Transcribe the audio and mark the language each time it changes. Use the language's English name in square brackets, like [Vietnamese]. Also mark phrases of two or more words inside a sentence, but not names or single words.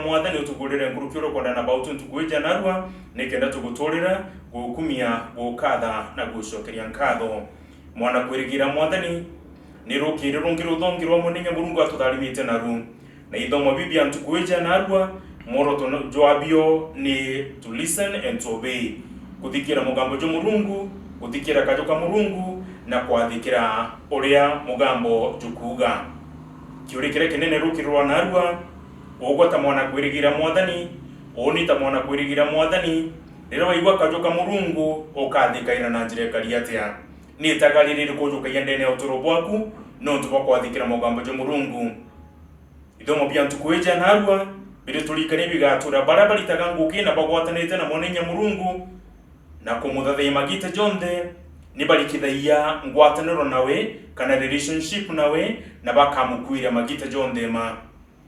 [Meru] mwathani utugurire ngurukiro konda na bautu ntukwija narwa nikenda tuguturira gukumia gukatha na gucokeria nkatho mwana kwirigira mwathani ni rukire rungiro thongirwa munenya Murungu atutharimite naru na ithomo bibia ntukwija narwa moroto jwabio ni [English] to listen and to obey [Meru] kuthikira mugambo jo Murungu kuthikira kajoka Murungu na kwathikira uria mugambo jukuga kiurikire kinene rukirwa narwa ogota mwana kwirigira mwathani oni ta mwana kwirigira mwathani rero waigwa kajoka Murungu okathikaira na njire kariatia ni tagalirire kujuka yendene uturo bwaku no tuba kwathikira mugambo jo Murungu ithomo bya ntukwija narwa bire tulikane bigatura barabara itaganguke na bagwatanete na monenya Murungu na kumuthathia magite jonde ni balikithaia ngwataniro nawe kana relationship nawe na bakamukwira magite jonde ma